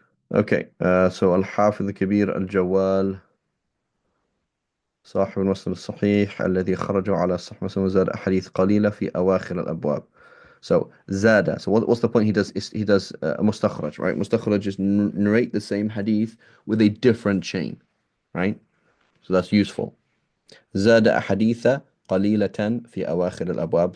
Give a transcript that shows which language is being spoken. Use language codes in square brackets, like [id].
[en] Okay, so [ar] الحافظ الكبير الجوال صاحب المسند الصحيح الذي خرجوا على صحيح مسلم وزاد أحاديث قليلة في أواخر الأبواب. [en] So زاد. So what's the point he does? He does mustakhraj, right? Mustakhraj is narrate the same hadith with a different chain, right? So that's useful. [ar] زاد أحاديث قليلة في أواخر الأبواب.